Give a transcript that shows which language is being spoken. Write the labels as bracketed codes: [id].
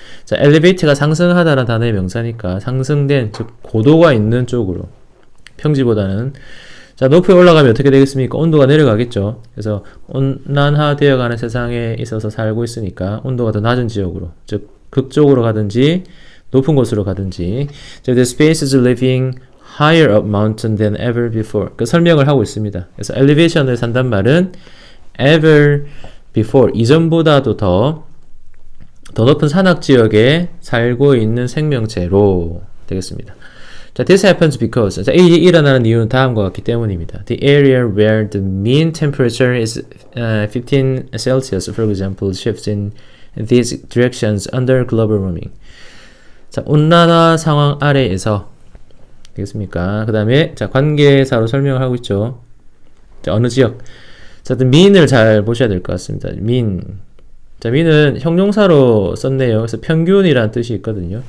[ko] 자, elevate가 상승하다라는 단어의 명사니까 상승된, 즉 고도가 있는 쪽으로. 평지보다는. 자, 높이 올라가면 어떻게 되겠습니까? 온도가 내려가겠죠. 그래서 온난화되어가는 세상에 있어서 살고 있으니까 온도가 더 낮은 지역으로, 즉 극쪽으로 가든지 높은 곳으로 가든지. [en] 자, the space is living higher up mountain than ever before. [ko] 그 설명을 하고 있습니다. 그래서 elevation을 산단 말은 [en] ever before, [ko] 이전보다도 더 높은 산악 지역에 살고 있는 생명체로 되겠습니다. [en] 자, this happens because. [ko] 자, 이 일어나는 이유는 다음과 같기 때문입니다. [en] The area where the mean temperature is 15 Celsius, for example, shifts in these directions under global warming. [ko] 자, 온난화 상황 아래에서 되겠습니까? 그 다음에, 자, 관계사로 설명을 하고 있죠. 자, 어느 지역. 자, mean을 잘 보셔야 될 것 같습니다. [en] mean. [ko] 자, mean은 형용사로 썼네요. 그래서 평균이라는 뜻이 있거든요.